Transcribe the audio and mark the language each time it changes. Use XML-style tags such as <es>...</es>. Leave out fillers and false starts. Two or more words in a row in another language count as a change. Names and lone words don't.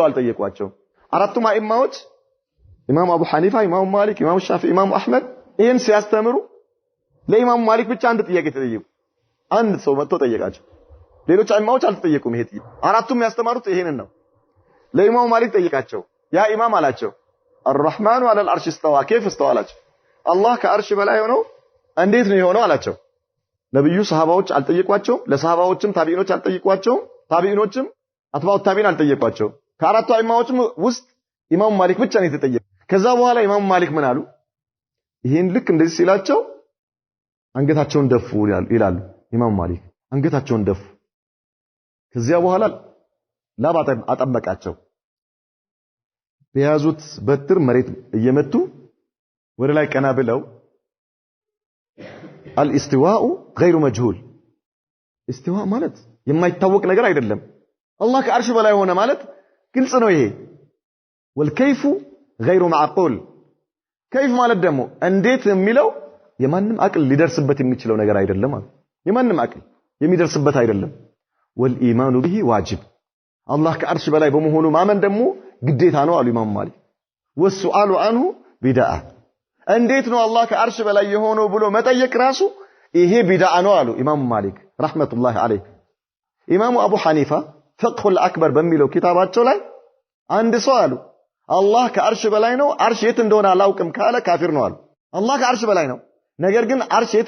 <am>አልጠየቋቸው አራቱም አኢማዎች ኢማም አቡ ሐኒፋ ኢማም ማሊክ ኢማም ሻፊዒ ኢማም አህመድ ይሄን ሲያስተምሩ ለኢማም ማሊክ ብቻ አንድ ጥያቄ ተጠየቁ አንድ ሰው መጥቶ ጠየቃቸው ሌሎች አኢማዎች አልተጠየቁም ይሄ ጥያቄ አራቱም ያስተማሩት ይሄንን ነው ለኢማም ማሊክ ጠየቃቸው ያ ኢማም አላቸው</am> <ar>الرحمن على العرش استوى كيف</ar> <am>استوى አላቸው አላህ ከአርሽ በላይ ሆኖ እንዴት ነው የሆነው አላቸው ነብዩ ሰሃባዎች አልጠየቋቸው ለሰሃባዎችም ታቢዒኖች አልጠየቋቸው ታቢዒኖችም</am> <ar>أتباع التابعين</ar> <am>አልጠየቋቸው ከአራቱ አኢማዎችም ውስጥ ኢማም ማሊክ ብቻ ነው የተጠየቀ ከዛ በኋላ ኢማም ማሊክ ምን አሉ ይሄን ልክ እንደዚህ ሲላቸው አንገታቸውን ደፉ ይላሉ ኢማም ማሊክ አንገታቸውን ደፉ ከዚያ በኋላ ላባ አጠበቃቸው በያዙት በትር መሬት እየመቱ ወደ ላይ ቀና ብለው</am> <ar>الاستواء غير مجهول</ar> <am>استواء ማለት የማይታወቅ ነገር አይደለም አላህ ከአርሽ በላይ ሆነ ማለት ግልጽ ነው ይሄ</am> <ar>والكيف غير معقول</ar> <am>كيف ማለት ደግሞ እንዴት የሚለው የማንም አቅል ሊደርስበት የሚችለው ነገር አይደለም የማንም አቅል የሚደርስበት አይደለም</am> <ar>والإيمان به واجب</ar> <am>አላህ ከአርሽ በላይ በመሆኑ ማመን ደግሞ ግዴታ ነው አሉ ኢማም ማሊክ</am> <ar>والسؤال عنه بدعة</ar> <am>እንዴት ነው አላህ ከአርሽ በላይ የሆነው ብሎ መጠየቅ ራሱ ይሄ ቢድዓ ነው አሉ ኢማም ማሊክ</am> <ar>رحمة الله عليه</ar> <am>ኢማሙ አቡ ሐኒፋ ፍቅሁል አክበር በሚለው ኪታባቸው ላይ አንድ ሰው አሉ አላህ ከአርሽ በላይ ነው አርሽ የት እንደሆነ አላውቅም ካለ ካፊር ነው አሉ አላህ ከአርሽ በላይ ነው ነገር ግን አርሽ የት</am>